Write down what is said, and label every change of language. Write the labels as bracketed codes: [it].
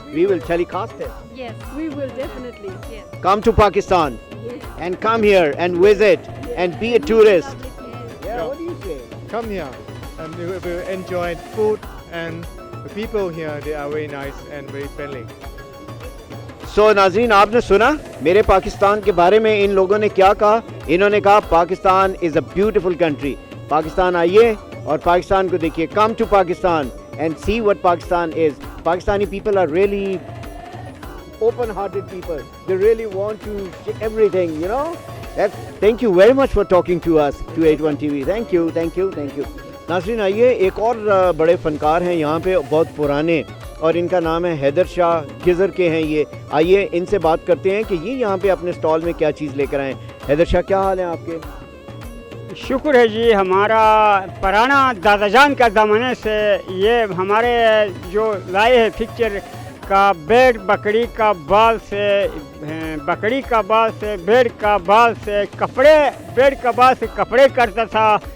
[en] We will telecast it. Yes. We will definitely. Yes. Come to Pakistan Yes. and come here and visit and be a tourist. Yeah, what do you say? Come here and you will enjoy food, and the people here, they are very nice and very friendly. [ur] سو ناظرین، آپ نے سنا میرے پاکستان کے بارے میں ان لوگوں نے کیا کہا. انہوں نے کہا [en] Pakistan is a beautiful country. [ur] پاکستان آئیے اور پاکستان کو دیکھیے. [en] Come to Pakistan and see what Pakistan is. Pakistani people are really open hearted people. They really want to share everything, you know. Thank you very much for talking to us, to 81 TV. Thank you, thank you, thank you. [ur] ناظرین، آئیے ایک اور بڑے فنکار ہیں یہاں پہ، بہت پرانے، اور ان کا نام ہے حیدر شاہ. گزر کے ہیں یہ. آئیے ان سے بات کرتے ہیں کہ یہ یہاں پہ اپنے سٹال میں کیا چیز لے کر آئے. حیدر شاہ، کیا حال ہیں آپ کے؟ شکر ہے جی. ہمارا پرانا دادا جان کا زمانے سے یہ ہمارے جو لائے ہے پکچر کا بیڑ بکری کا بال سے، بکری کا بال سے، بیڑ کا بال سے کپڑے، بیڑ کا بال سے کپڑے کرتا تھا.